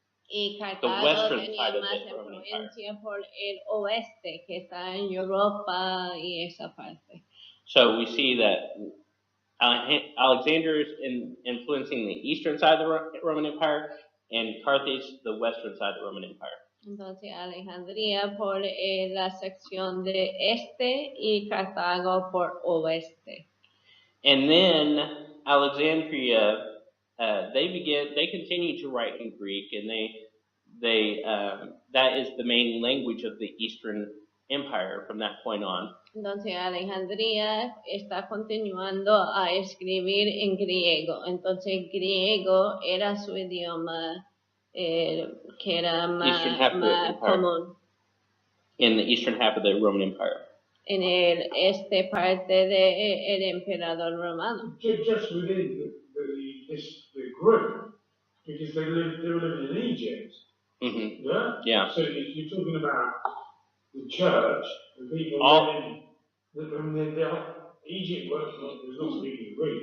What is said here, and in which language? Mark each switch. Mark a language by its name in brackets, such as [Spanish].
[Spanish] Y Cartago tenía más influencia por el oeste, que está en Europa y esa parte. [English] So we see that Alexander is influencing the eastern side of the Roman Empire, and Carthage the western side of the Roman Empire. [Spanish] Entonces Alejandría por la sección de este y Cartago por oeste. [English] And then Alexandria, they continue to write in Greek, and they that is the main language of the Eastern Empire from that point on. [Spanish] Entonces Alejandría está continuando a escribir en griego. Entonces griego era su idioma que era más común. [English] In the eastern half of the Roman Empire. [Spanish] En el este parte del emperador romano. [English] Just within the group, because they were living in Egypt. Mm-hmm. Yeah? Yeah. So if you're talking about the church, the people living, Egypt was not speaking Greek.